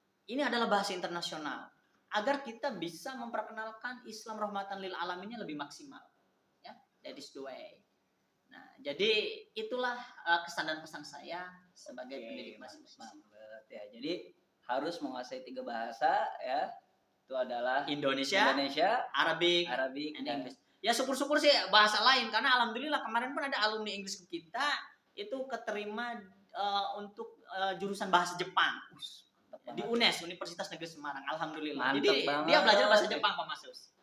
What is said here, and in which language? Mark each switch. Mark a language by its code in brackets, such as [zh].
[id] Ini adalah bahasa internasional agar kita bisa memperkenalkan Islam rahmatan lil alaminnya lebih maksimal. Ya, [en] that is the way. [id] Nah, jadi itulah kesan dan pesan saya sebagai pendidik bahasa Inggris. Ya, jadi harus menguasai 3 bahasa ya. Itu adalah [en] Indonesia, Arabic, and English. [id] Ya syukur-syukur sih bahasa lain, karena alhamdulillah kemarin pun ada alumni Inggris kita itu keterima untuk jurusan bahasa Jepang. Di UNES, Universitas Negeri Semarang, alhamdulillah. Mantep Jadi banget. dia belajar bahasa Jepang Pak Masus.